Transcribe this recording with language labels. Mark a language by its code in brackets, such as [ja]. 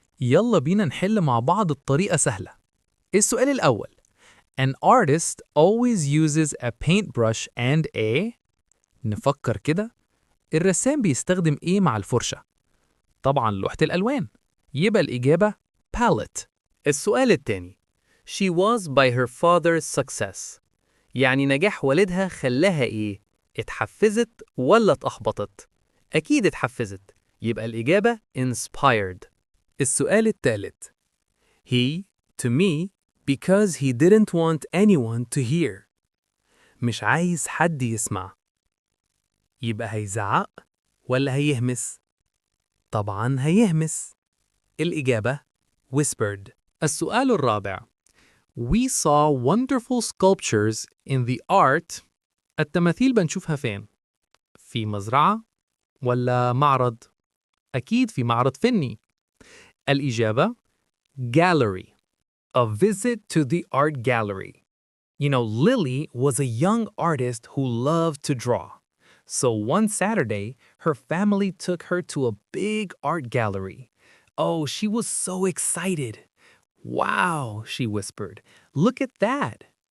[ar] يلا بينا نحل مع بعض بطريقة سهلة. السؤال الأول: [en] An artist always uses a paintbrush and a. [ar] نفكر كده، الرسام بيستخدم إيه مع الفرشة؟ طبعاً لوحة الألوان، يبقى الإجابة palette. السؤال التاني: [en] She was by her father's success. [ar] يعني نجاح والدها خلاها إيه؟ اتحفزت ولا اتأحبطت؟ أكيد اتحفزت، يبقى الإجابة inspired. السؤال الثالث: [en] He, to me, because he didn't want anyone to hear. [ar] مش عايز حد يسمع. يبقى هيزعق ولا هيهمس؟ طبعاً هيهمس. [en] الإجابة whispered. [ar] السؤال الرابع: [en] We saw wonderful sculptures in the art. [ar] التماثيل بنشوفها فين؟ في مزرعة ولا معرض؟ أكيد في معرض فني. [en] الإجابة gallery. A visit to the art gallery. You know, Lily was a young artist who loved to draw. So one Saturday, her family took her to a big art gallery. Oh, she was so excited. Wow, she whispered. Look at that.